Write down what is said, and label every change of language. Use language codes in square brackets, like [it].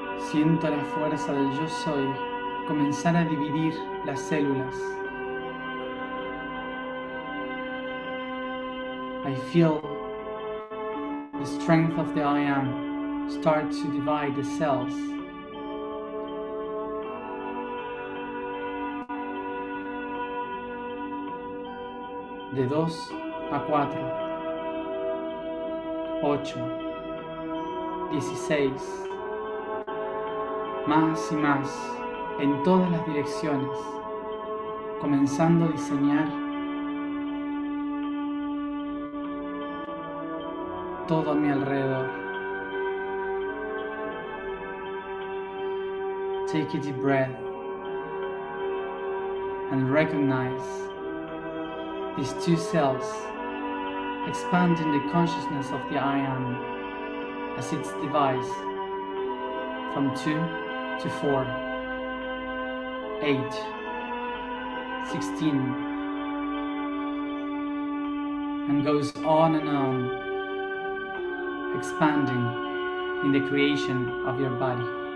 [es] Siento la fuerza del yo soy comenzar a dividir las células. [en] I feel the strength of the I am start to divide the cells. [es] De 2 a 4, 8, 16, más y más, en todas las direcciones, comenzando a diseñar todo a mi alrededor. [en] Take a deep breath and recognize these 2 cells expanding the consciousness of the I am as its device from 2 to 4, 8, 16, and goes on and on, expanding in the creation of your body.